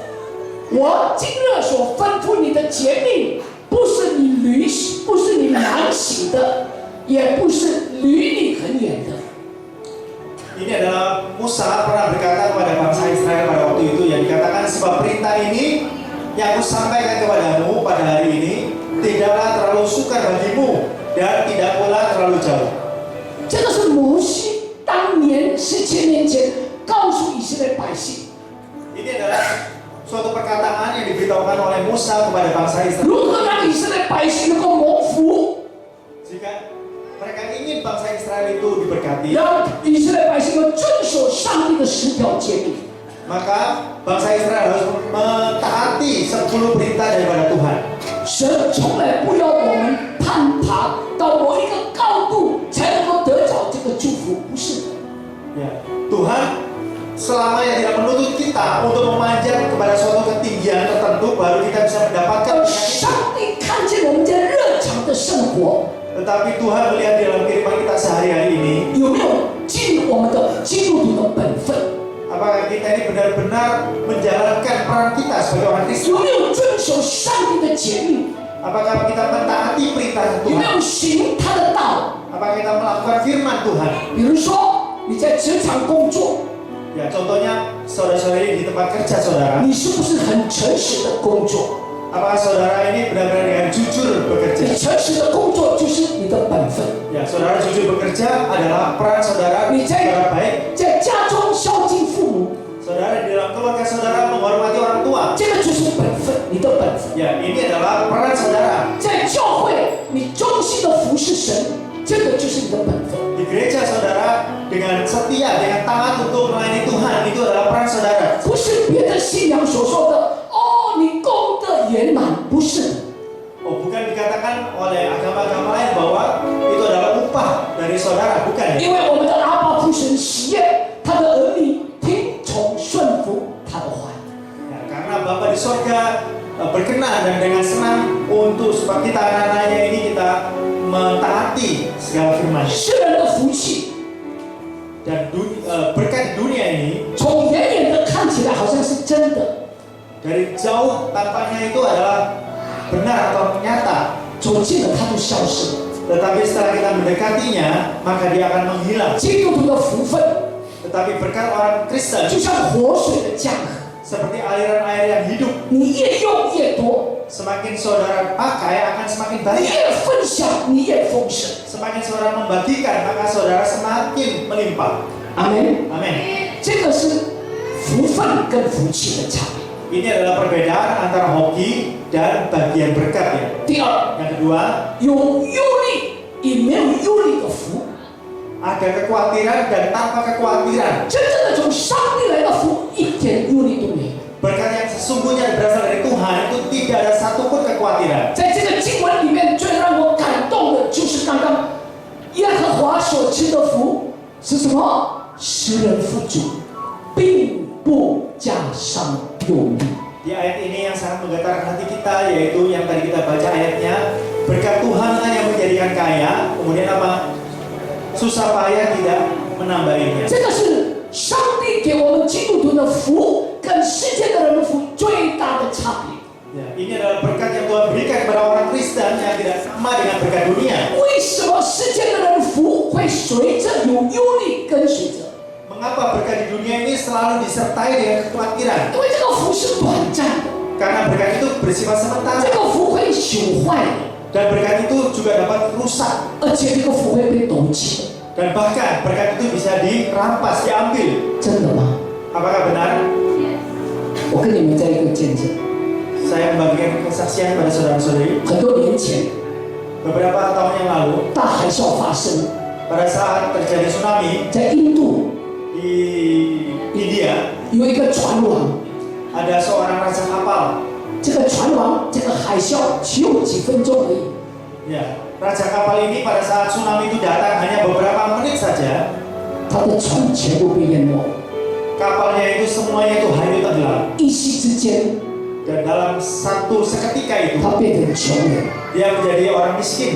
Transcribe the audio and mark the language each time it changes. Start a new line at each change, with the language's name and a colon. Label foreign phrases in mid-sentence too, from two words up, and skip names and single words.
Chinese: 我今日所吩咐你的诫命，不是你难行的，也不是离你很远的。
Indonesian: Ini adalah Musa pernah berkata kepada bangsa Israel pada waktu itu yang dikatakan sebab perintah ini yang aku sampaikan kepadamu pada hari ini tidaklah terlalu sukar bagimu dan tidak pula terlalu jauh.
Chinese: 这个是摩西当年4000年前告诉以色列百姓，
Indonesian: Ini adalah suatu perkataan yang diberitahukan oleh Musa kepada bangsa Israel.
Chinese: 如何让以色列百姓能够蒙福，
Indonesian: Jika mereka ingin bangsa Israel itu diberkati,
Chinese: 让以色列百姓们遵守上帝的10条诫命。
Indonesian: maka bangsa Israel harus mentaati 10 perintah daripada Tuhan.
Chinese: 神从来不要我们攀爬到某一个高度才能够得着这个祝福，不是的。
Indonesian: Ya, Tuhan selamanya tidak menuntut kita untuk memanjat kepada suatu ketinggian tertentu baru kita bisa mendapatkan
Chinese: 而
Indonesian: penyakit.
Chinese: 上帝看见我们在日常的生活
Indonesian: Tetapi Tuhan melihat di dalam kehidupan kita sehari-hari ini,
Chinese: 有没有尽我们的基督徒的本分，
Indonesian: apakah kita ini benar-benar menjalankan peran kita sebagai orang
Chinese: 有
Indonesian: Kristen?
Chinese: 没有遵守上帝的诫命，
Indonesian: Apakah kita mentaati perintah
Chinese: 有没
Indonesian: Tuhan?
Chinese: 有行他的道。
Indonesian: Apakah kita melakukan firman Tuhan?
Chinese: 比如说你在职场工作，
Indonesian: Ya, contohnya saudara-saudari di tempat kerja saudara.
Chinese: 你是不是很诚实的工作？
Indonesian: Apakah saudara ini benar-benar dengan jujur
Chinese: 你
Indonesian: bekerja?
Chinese: 诚实的工作就是你的本分。
Indonesian: Ya, saudara jujur bekerja adalah peran saudara
Chinese: 你
Indonesian: saudara baik.
Chinese: 在家中孝敬父母，
Indonesian: Saudara di dalam keluarga saudara menghormati orang tua.
Chinese: 这个就是本分，你的本分。
Indonesian: Ya, ini adalah peran saudara.
Chinese: 在教会，你忠心的服侍神，这个就是你的本分。
Indonesian: Di gereja saudara dengan setia, dengan taat untuk melayani Tuhan, itu adalah peran saudara.
Chinese: 不是别的信仰所说的哦，你功德圆满，不是的。
Indonesian: Oh, bukan dikatakan oleh agama-agama lain bahwa itu adalah upah dari saudara, bukan ya?
Chinese: 因为我们的阿爸父神喜悦他的儿女听从顺服他的话语。
Indonesian: Ya, karena Bapa di sorga berkenan dan dengan senang untuk sebab kita anak-anaknya ini kita mentaati segala firman.
Chinese: 世人的福气，
Indonesian: Dan berkat dunia ini
Chinese: 从远远的看起来好像是真的，
Indonesian: dari jauh tampaknya itu adalah benar atau nyata,
Chinese: 走近了它就消失了。
Indonesian: tetapi setelah kita mendekatinya maka dia akan menghilang.
Chinese: 基督徒的福分
Indonesian: Tetapi berkat orang Kristen
Chinese: 就像活水的江河，
Indonesian: seperti aliran air yang hidup,
Chinese: 你越用越多，
Indonesian: semakin saudara pakai akan semakin
Chinese: 你
Indonesian: banyak.
Chinese: 越分享你越丰盛。
Indonesian: Semakin saudara membagikan maka saudara semakin melimpah.
Chinese: 阿门。
Indonesian: Amin.
Chinese: 这个是福分跟福气的差别。
Indonesian: Ini adalah perbedaan antara hoki dan bagian berkat ya.
Chinese: 第二，
Indonesian: Yang kedua,
Chinese: 有忧虑与没有忧虑的福，
Indonesian: ada kekhawatiran dan tanpa kekhawatiran.
Chinese: 真正的从上帝来的福一点忧虑都没有。
Indonesian: Berkat yang sesungguhnya berasal dari Tuhan itu tidak ada satupun kekhawatiran.
Chinese: 在这个经文里面，最让我感动的就是刚刚耶和华所赐的福是什么？使人富足，并不加上忧虑。
Indonesian: Di ayat ini yang sangat menggetarkan hati kita yaitu yang tadi kita baca ayatnya, berkat Tuhan yang menjadikan kaya, kemudian apa? Susah payah tidak menambahinya.
Chinese: 这个是上帝给我们基督徒的福，跟世界的人的福最大的差别。
Indonesian: Ya, ini adalah berkat yang Tuhan berikan kepada orang Kristen yang tidak sama dengan berkat dunia.
Chinese: 为什么世界的人的福会随着有忧虑跟随着？
Indonesian: Mengapa berkat di dunia ini selalu disertai dengan kekhawatiran?
Chinese: 因为这个福是短暂的，
Indonesian: Karena berkat itu bersifat
Chinese: 这
Indonesian: sementara
Chinese: 个福会朽坏的，
Indonesian: dan berkat itu juga dapat rusak
Chinese: 而且这个福会被夺去。
Indonesian: dan bahkan berkat itu bisa dirampas, diambil.
Chinese: 真的吗？
Indonesian: Apakah benar?
Chinese: 我跟你们在一个见证，
Indonesian: Saya membagikan kesaksian pada saudara-saudari.
Chinese: 很多年前
Indonesian: Beberapa tahun yang lalu,
Chinese: 大海啸发生
Indonesian: pada saat terjadi tsunami
Chinese: 在印度，
Indonesian: di India,
Chinese: 有一个船王，
Indonesian: ada seorang raja kapal.
Chinese: 这个船王这个海啸只有几分钟而已，
Indonesian: Ya, raja kapal ini pada saat tsunami itu datang hanya beberapa menit saja.
Chinese: 他的船全部被淹没，
Indonesian: Kapalnya itu semuanya itu hanyut tenggelam.
Chinese: 一夕之间
Indonesian: Dan dalam satu seketika itu
Chinese: 他变成穷人，
Indonesian: dia menjadi orang miskin.